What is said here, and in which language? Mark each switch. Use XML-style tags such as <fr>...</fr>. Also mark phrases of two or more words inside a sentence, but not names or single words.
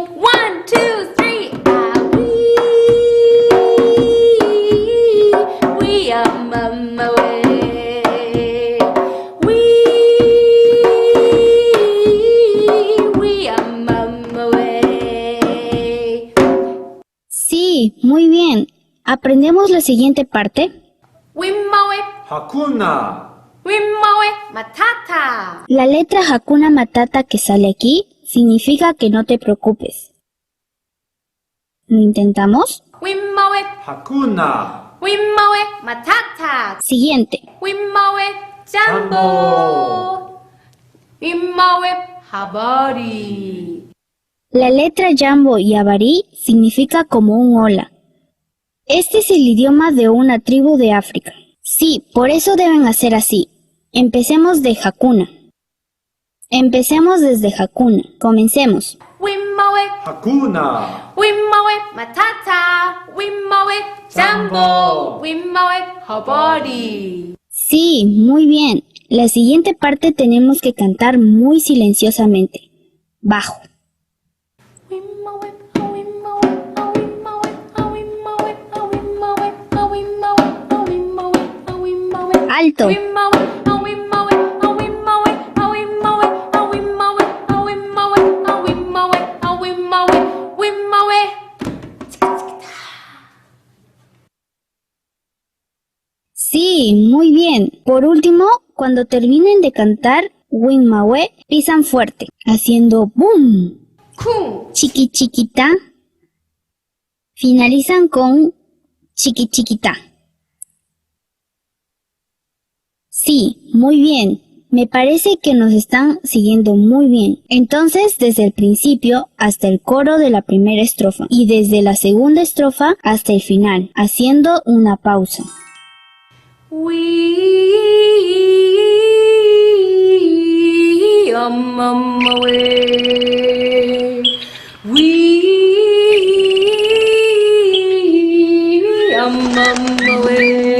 <en>One, two, three, ah, we are mama way. We are mama way.</en> <es>Sí, muy bien. Aprendemos la siguiente parte. Wimmawe,</es> <sw>Hakuna. wimmawe, matata.</sw> <es>La letra</es> <sw>Hakuna Matata</sw> <es>que sale aquí significa que no te preocupes. ¿Lo intentamos? Wimmawe,</es> <sw>Hakuna. wimmawe, matata.</sw> <es>Siguiente.</es> <sw>Wimmawe, jambo. Wimmawe, habari.</sw> <es>La letra Jambo y Abari significa como un hola. Este es el idioma de una tribu de África. Sí, por eso deben hacer así. Empecemos de Hakuna. Empecemos desde Hakuna. Comencemos. Wimmawe,</es> <sw>Hakuna. wimmawe, matata. Wimmawe, jambo. Wimmawe, habari.</sw> <es>Sí, muy bien. La siguiente parte tenemos que cantar muy silenciosamente. Bajo. Wimmawe, wimmawe, wimmawe, wimmawe, wimmawe, wimmawe, wimmawe, wimmawe. Alto. Wimmawe, wimmawe, wimmawe, wimmawe, wimmawe, wimmawe, wimmawe, wimmawe, wimmawe. Sí, muy bien. Por último, cuando terminen de cantar Wimmawe, pisan fuerte, haciendo boom. Kun. Chiqui chiquita. Finalizan con chiqui chiquita. Sí, muy bien. Me parece que nos están siguiendo muy bien. Entonces, desde el principio hasta el coro de la primera estrofa y desde la segunda estrofa hasta el final, haciendo una pausa.</es> <en>We are mama way. We are mama way.</en>